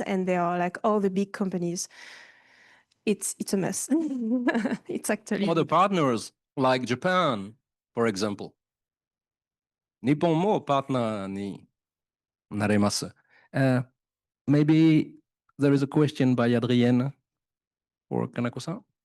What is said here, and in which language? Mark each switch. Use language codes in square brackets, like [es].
[en] And they are like all the big companies. It's a mess. It's actually Other partners like Japan, for example. [ja] 日本もパートナーになれます。 [en] Maybe there is a question by Adrienne or Kanako-san.